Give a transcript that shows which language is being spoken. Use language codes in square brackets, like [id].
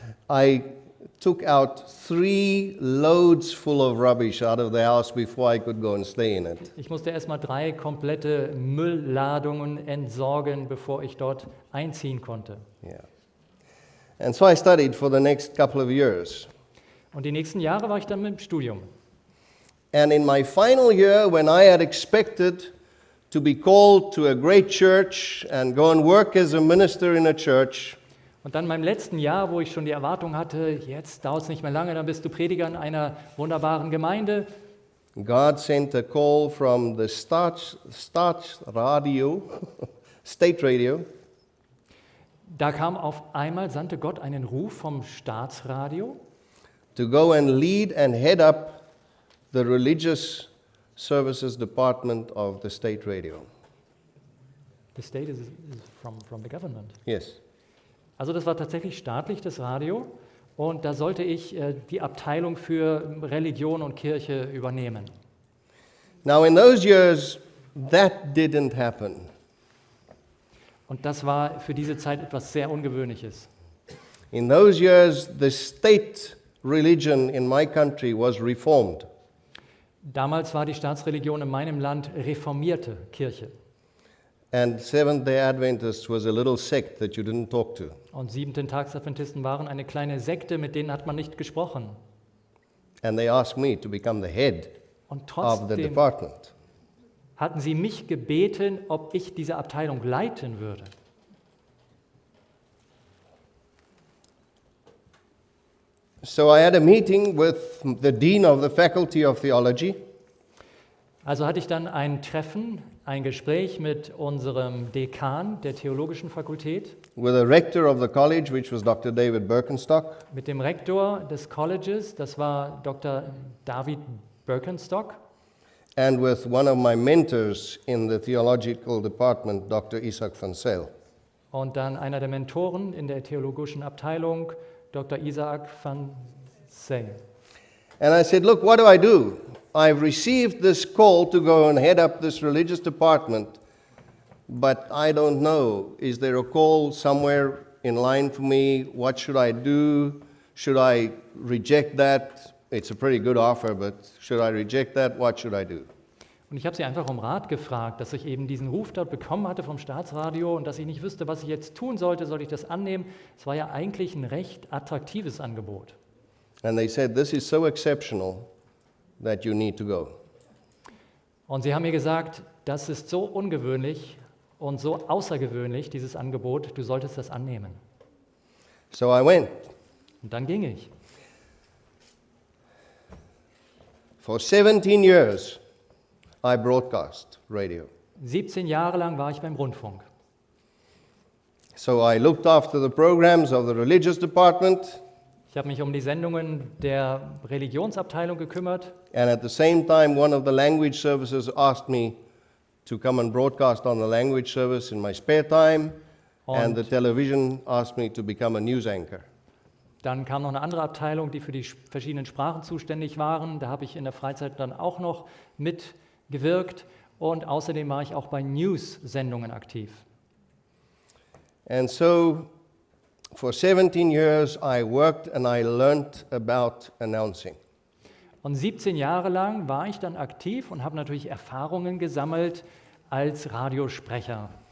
[en] I took out 3 loads full of rubbish out of the house before I could go and stay in it. [de] Ich musste erstmal 3 komplette Müllladungen entsorgen, bevor ich dort einziehen konnte. [en] Yeah. And so I studied for the next couple of years. [de] Und die nächsten Jahre war ich dann im Studium. [en] And in my final year, when I had expected to be called to a great church and go and work as a minister in a church, [de] und dann in meinem letzten Jahr, wo ich schon die Erwartung hatte, jetzt dauert es nicht mehr lange, dann bist du Prediger in einer wunderbaren Gemeinde. [en] God sent a call from the State Radio. [de] Da sandte Gott einen Ruf vom Staatsradio, [en] to go and lead and head up the religious services department of the state radio. The state is from the government. Yes. [de] Also das war tatsächlich staatlich, das Radio, und da sollte ich die Abteilung für Religion und Kirche übernehmen. [en] Now in those years, that didn't happen. [de] Und das war für diese Zeit etwas sehr Ungewöhnliches. [en] In those years, the state religion in my country was reformed. [de] Damals war die Staatsreligion in meinem Land reformierte Kirche. [en] And Seventh-day Adventists was a little sect that you didn't talk to. [de] Und Siebenten-Tags-Adventisten waren eine kleine Sekte, mit denen hat man nicht gesprochen. [en] And they asked me to become the head [de] Und [en] of the [de] trotzdem [en] department. [de] hatten sie mich gebeten, ob ich diese Abteilung leiten würde. [en] So I had a meeting with the dean of the Faculty of Theology. [de] Also hatte ich dann ein Gespräch mit unserem Dekan der Theologischen Fakultät, [en] with the rector of the college, which was Dr. David Birkenstock, [de] mit dem Rektor des Colleges, das war Dr. David Birkenstock, [en] and with one of my mentors in the theological department, Dr. Isaac van Zyl. [de] und dann einer der Mentoren in der theologischen Abteilung, Dr. Isaac van Zyl. [en] And I said, look, what do I do? I've received this call to go and head up this religious department, but I don't know. Is there a call somewhere in line for me? What should I do? Should I reject that? It's a pretty good offer, but should I reject that? What should I do? [de] Und ich habe sie einfach um Rat gefragt, dass ich eben diesen Ruf dort bekommen hatte vom Staatsradio und dass ich nicht wüsste, was ich jetzt tun sollte. Soll ich das annehmen? Es war ja eigentlich ein recht attraktives Angebot. [en] And they said, this is so exceptional that you need to go. [de] Und sie haben mir gesagt, das ist so ungewöhnlich und so außergewöhnlich, dieses Angebot, du solltest das annehmen. [en] So I went. [de] Und dann ging ich. [en] For 17 years, I broadcast radio. [de] 17 Jahre lang war ich beim Rundfunk. [en] So I looked after the programs of the religious department, [de] Ich habe mich um die Sendungen der Religionsabteilung gekümmert. [en] and at the same time, one of the language services asked me to come and broadcast on the language service in my spare time, and the television asked me to become a news anchor. [de] Dann kam noch eine andere Abteilung, die für die verschiedenen Sprachen zuständig waren. Da habe ich in der Freizeit dann auch noch mitgewirkt. Und außerdem war ich auch bei News-Sendungen aktiv. [en] And so, for 17 years, I worked and I learned about announcing. [de] Und 17 Jahre lang war ich dann aktiv und habe natürlich Erfahrungen gesammelt als Radiosprecher.